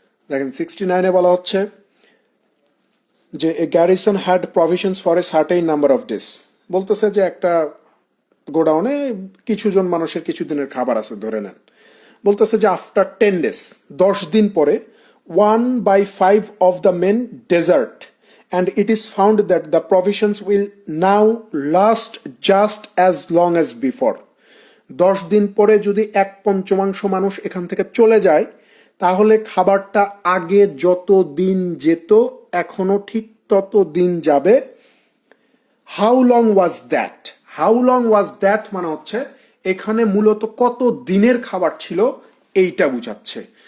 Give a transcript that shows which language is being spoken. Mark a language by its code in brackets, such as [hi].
[bn] দেখেন 69-এ বলা হচ্ছে যে [en] a garrison had provisions for a certain number of days, [bn] বলতেছে যে একটা গোডাউনে কিছু জন মানুষের কিছু দিনের খাবার আছে ধরে নেন। বলতেছে যে [en] after 10 days, [bn] 10 দিন পরে [en] 1/5 of the men desert and it is found that the provisions will now last just as long as before. [bn] 10 দিন পরে যদি 1/5 মানুষ এখান থেকে চলে যায় তাহলে খাবারটা আগে যত দিন যেত এখনো ঠিক তত দিন যাবে। [en] how long was that, [bn] how long was that মানে হচ্ছে এখানে মূলত কত দিনের খাবার ছিল এইটা বুঝাচ্ছে।